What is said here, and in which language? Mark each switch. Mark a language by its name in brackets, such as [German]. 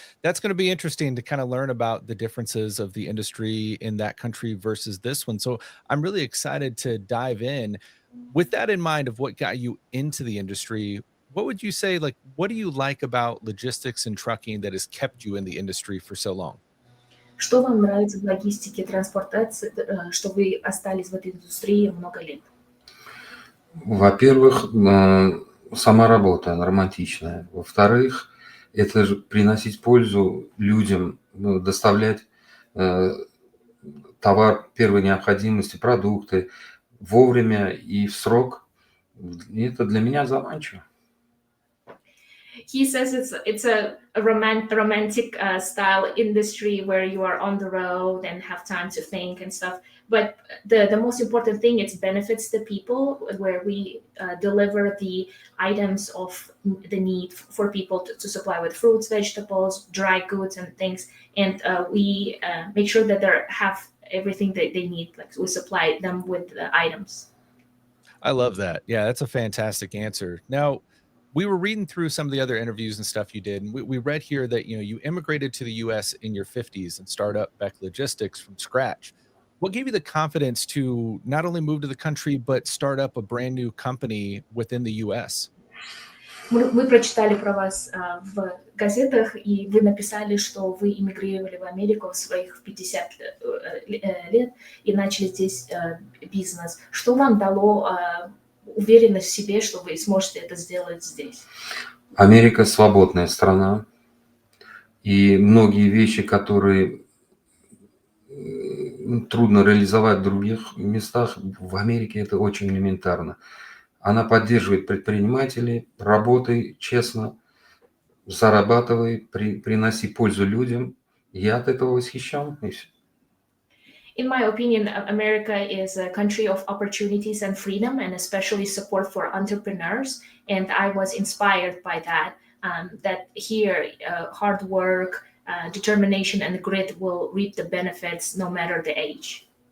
[English] That's going to be interesting to kind of learn about the differences of the industry in that country versus this one. So I'm really excited to dive in. With that in mind of what got you into the industry, what would you say, like, what do you like about logistics and trucking that has kept you in the industry for so long? [Russian] Что вам нравится в логистике транспортации, что вы остались в этой индустрии много лет? Во-первых, сама работа романтичная. Во-вторых, это же приносить пользу людям, доставлять товар первой необходимости, продукты вовремя и в срок. И это для меня заманчиво. [English] He says it's a romantic style industry where you are on the road and have time to think and stuff. But the most important thing, it benefits the people, where we deliver the items of the need for people to supply with fruits, vegetables, dry goods and things. And we make sure that they have everything that they need. Like we supply them with the items. I love that. Yeah, that's a fantastic answer. Now, we were reading through some of the other interviews and stuff you did, and we read here that you immigrated to the U.S. in your 50s and start up Bek Logistics from scratch. What gave you the confidence to not only move to the country but start up a brand new company within the U.S.? [Russian] Мы прочитали про вас в газетах, и вы написали, что вы эмигрировали в Америку в своих 50 лет и начали здесь бизнес. Что вам дало уверенность в себе, что вы сможете это сделать здесь? Америка свободная страна, и многие вещи, которые трудно реализовать в других местах, в Америке это очень элементарно. Она поддерживает предпринимателей, работай честно, зарабатывай, приноси пользу людям. Я от этого восхищен. И всё. [English] In my opinion, America is a country of opportunities and freedom, and especially support for entrepreneurs. And I was inspired by that. That here, hard work, determination, and grit will reap the benefits no matter the age.